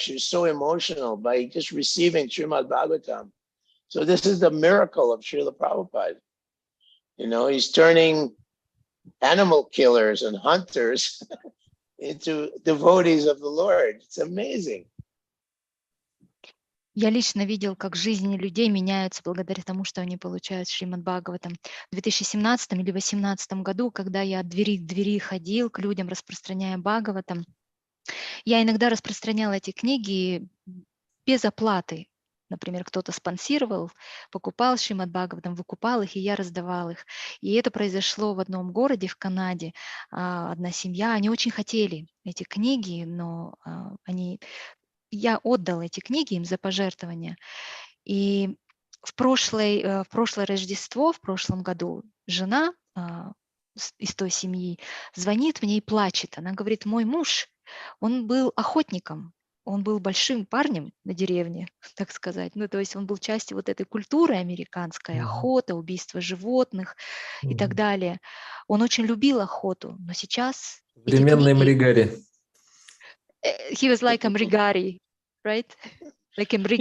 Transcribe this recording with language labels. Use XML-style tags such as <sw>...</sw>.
<en>She was so emotional by just receiving Srimad Bhagavatam. So this is the miracle of Srila Prabhupada. You know, he's turning animal killers and hunters into devotees of the Lord. It's amazing.</en> <ru>Я лично видел, как жизни людей меняются благодаря тому, что они получают Шримад Бхагаватам. В 2017 или 2018 году, когда я от двери к двери ходил к людям, распространяя Бхагаватам, я иногда распространяла эти книги без оплаты. Например, кто-то спонсировал, покупал Шримад Бхагаватам, выкупал их, и я раздавал их. И это произошло в одном городе в Канаде. Одна семья, они очень хотели эти книги, но я отдал эти книги им за пожертвования. И в прошлое Рождество, в прошлом году, жена из той семьи звонит мне и плачет. Она говорит, мой муж, он был охотником, он был большим парнем на деревне, так сказать. Ну, то есть он был частью вот этой культуры американской, охота, убийство животных и так далее. Он очень любил охоту, но сейчас... Современный Мригари.</ru> <en>He was like a Mrigari, right? Like a Mrigari.</en>